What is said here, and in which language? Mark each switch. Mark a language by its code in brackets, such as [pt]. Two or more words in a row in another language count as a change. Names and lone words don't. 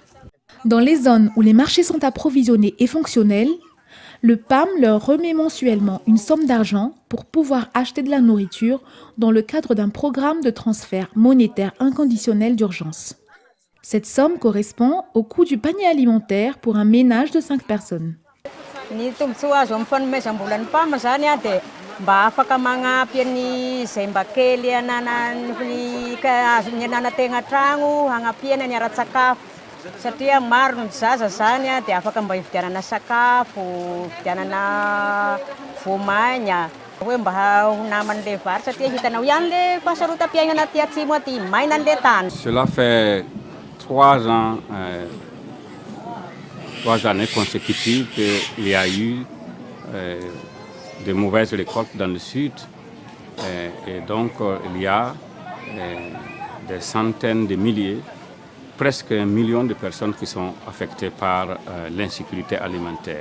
[fr] Dans les zones où les marchés sont approvisionnés et fonctionnels, le PAM leur remet mensuellement une somme d'argent pour pouvoir acheter de la nourriture dans le cadre d'un programme de transfert monétaire inconditionnel d'urgence. Cette somme correspond au coût du panier alimentaire pour un ménage de 5 personnes. [mg] Satria maro ny zaza zany dia afaka mba hividianana sakafo, hividianana voamaigna, hoe mba ho naman'le vary satria hitanao ihany le fahasarotam-piainana aty atsimo aty, maina an'le tany. [fr] Cela fait 3 années consécutives qu'il y a eu de mauvaises récoltes dans le sud et donc il y a des centaines de milliers, presque 1 million de personnes qui sont affectées par l'insécurité alimentaire.